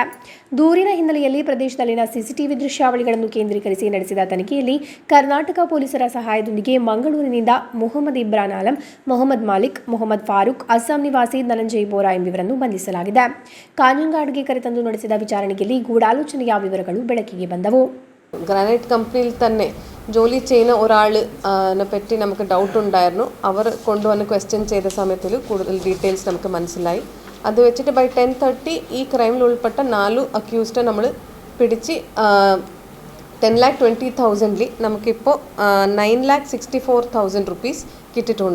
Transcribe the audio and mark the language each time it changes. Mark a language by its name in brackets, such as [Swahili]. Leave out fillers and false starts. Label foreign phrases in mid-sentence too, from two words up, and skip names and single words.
[Kannada] ದೂರಿನ ಹಿನ್ನೆಲೆಯಲ್ಲಿ ಪ್ರದೇಶದಲ್ಲಿನ ಸಿಸಿಟಿವಿ ದೃಶ್ಯಾವಳಿಗಳನ್ನು ಕೇಂದ್ರೀಕರಿಸಿ ನಡೆಸಿದ ತನಿಖೆಯಲ್ಲಿ ಕರ್ನಾಟಕ ಪೊಲೀಸರ ಸಹಾಯದೊಂದಿಗೆ ಮಂಗಳೂರಿನಿಂದ ಮೊಹಮ್ಮದ್ ಇಬ್ರಾನ್ ಆಲಂ, ಮೊಹಮ್ಮದ್ ಮಾಲಿಕ್, ಮೊಹಮ್ಮದ್ ಫಾರೂಕ್, ಅಸ್ಸಾಂ ನಿವಾಸಿ ಧನಂಜಯ್ ಬೋರಾ ಎಂಬುವರನ್ನು ಬಂಧಿಸಲಾಗಿದೆ. ಕಾಂಜಂಗಾಡ್ಗೆ ಕರೆತಂದು ನಡೆಸಿದ [Malayalam] വിചാരണയിൽ ഗൂഢാലോചനയ വിവരങ്ങൾ [Kannada] ಬೆಳಕಿಗೆ ಬಂದವು. [Malayalam] ഗ്രാനൈറ്റ് കമ്പനിയിൽ തന്നെ ജോലി ചെയ്യുന്ന ഒരാളിനെ പറ്റി നമുക്ക് ഡൗട്ട് ഉണ്ടായിരുന്നു. അവർ കൊണ്ടുവന്ന് ക്വസ്റ്റ്യൻ ചെയ്ത സമയത്തിൽ കൂടുതൽ ഡീറ്റെയിൽസ് നമുക്ക് മനസ്സിലായി. അത് വെച്ചിട്ട് ബൈ 10:30 ഈ ക്രൈമിൽ ഉൾപ്പെട്ട 4 അക്യൂസ്ഡ് നമ്മൾ പിടിച്ച് 10,20,000 നമുക്കിപ്പോൾ 9,64,000 റുപ്പീസ് കിട്ടിയിട്ടുണ്ട്.